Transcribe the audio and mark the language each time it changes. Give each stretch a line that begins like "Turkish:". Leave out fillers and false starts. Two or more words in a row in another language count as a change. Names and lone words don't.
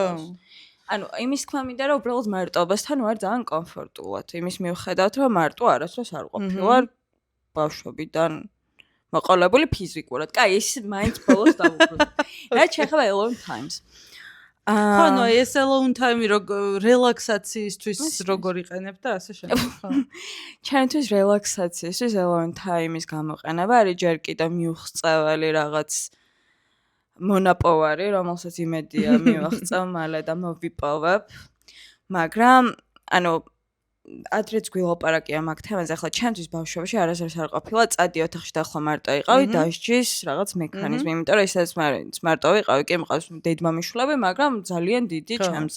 Georgian: ანუ იმის თქმა მინდა რომ უბრალოდ მარტოობასთან ვარ ძალიან კომფორტულად. იმის მიუხედავად რომ მარტო არასდროს არ ყოფილვარ ბავშვობიდან მოყოლებული ფიზიკურად. კაი, ეს მაინც ბოლოს დავუბრუნდით. რაც შეეხება
English: alone times.
Georgian: ხო, ნუ ეს
English: alone time-ი
Georgian: რელაქსაციისთვის როგორ იყენებ და ასე შემდეგ, ხო. ჩემთვის რელაქსაციისთვის
English: alone time-ის
Georgian: გამოყენება არის ჯერ კიდევ მიუღწეველი რაღაც მონაპოვარი, რომელსაც იმედია მივაღწევ მალე და მოვიპოვებ. მაგრამ ანუ ადრეც გვილაპარაკია მაგ თემაზე, ახლა ჩემთვის ბავშვობაში არასდროს არ ყოფილა, წადი ოთახში და ახლა მარტო იყავი, დასჯის რაღაც მექანიზმი, იმიტომ რომ ისაც მარტო ვიყავი, კი მყავს დედმამიშვილები, მაგრამ ძალიან დიდი ჩემზე.